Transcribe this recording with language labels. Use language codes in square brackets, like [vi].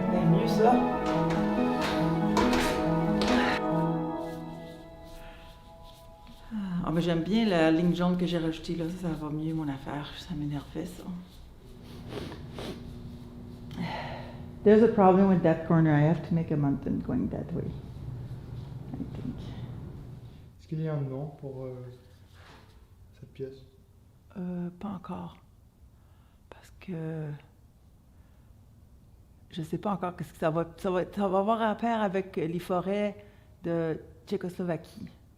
[fr] Mieux ça. Ah, mais j'aime bien la ligne jaune que j'ai rajoutée là, ça va mieux mon affaire, ça m'énervait ça. [en] There's a problem with that corner, I have to make a mountain going that way, I think. [fr] Est-ce qu'il y a un nom pour cette pièce? Pas encore, parce que je sais pas encore qu'est-ce que ça va avoir à faire avec les forêts de Tchécoslovaquie.